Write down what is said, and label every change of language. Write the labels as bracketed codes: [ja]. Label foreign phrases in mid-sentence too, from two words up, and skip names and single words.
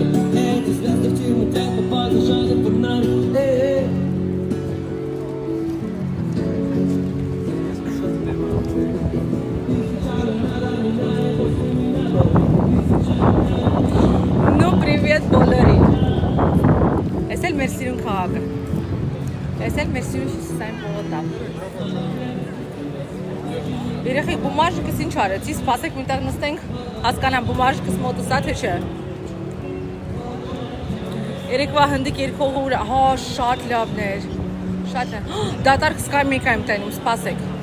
[ru] Эти звезды в темноте, попали жадно под нами. Ну, привет, [hy] բոլորին։ Ես էլ մեր սիրուն քաղաքը։ Ես էլ մեր սիրուն Հյուսիսային պողոտա։ Երեխեք բումաժիկս ինչ արեցի, սպասեք միտեղ նստենք, հասկանամ բումաժիկս մոտս ա թե չէ։ Երեկվա հնդիկ երկողը ուր, հա, շատ լավն էր, շատ լավ, դատարկ սկայ մեկ եմ տենում, սպասեք։